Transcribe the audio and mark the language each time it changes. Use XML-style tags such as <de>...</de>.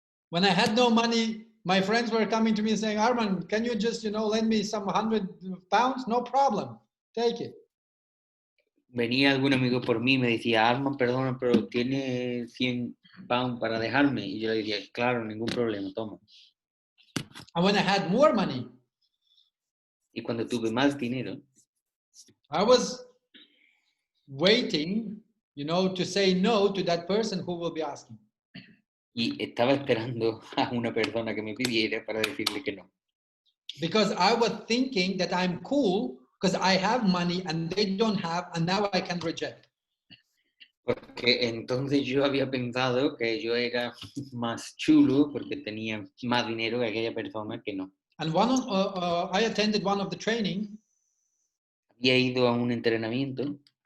<en>When I had no money, my friends were coming to me saying, Armand, can you just, lend me some 100 pounds? No problem. Take it.</en> <es>Venía algún amigo por mí y me decía, Armand, perdona, pero tiene 100 pounds para dejarme. Y yo le decía, claro, ningún problema, toma.</es> <en>And when I had more money,</en> <es>y cuando tuve más dinero,</es> <en>I was waiting, to say no to that person who will be asking.</en> <es>y estaba esperando a una persona que me pidiera para decirle que no.</es> <en>Because I was thinking that I'm cool because I have money and they don't have, and now I can reject.</en> <es>Porque entonces yo había pensado que yo era más chulo porque tenía más dinero que aquella persona que no.</es> <en>And I attended one of the training.</en> <es>Había ido a un entrenamiento.</es>